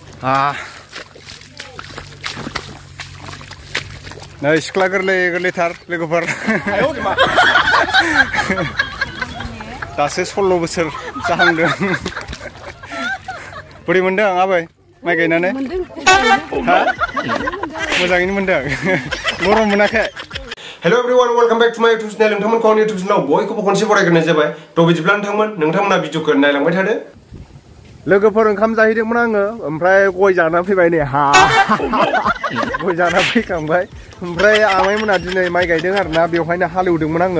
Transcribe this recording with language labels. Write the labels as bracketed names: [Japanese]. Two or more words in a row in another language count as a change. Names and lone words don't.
[Bodo] Nah, sekolah gerlitar, Lwgwpwr. Dasu 16 बोसोर जाहांदों. बोरै मोनदों आबै माइ गायनानै? हा? मोजाङैनो मोनदों. गरम मोनाखै? [English] Hello everyone, welcome back to my YouTube channel. [Bodo] नोंथांमोनखौ आंनि YouTube channel बयखौबो खनसे बरायग्रोनाय जाबाय. थ' बिदिब्ला नोंथांमोना भिडिअखौ नायलांबाय थादो. लोगोफोर ओंखाम जाहैदोंमोन आङो, ओमफ्राय गय जाना फैबाय नै हा. गय जाना फैखांबाय. ओमफ्राय आमाइमोना दिनै माइ गायदों आरोना, बेवहायनो हालेवदोंमोन आङो.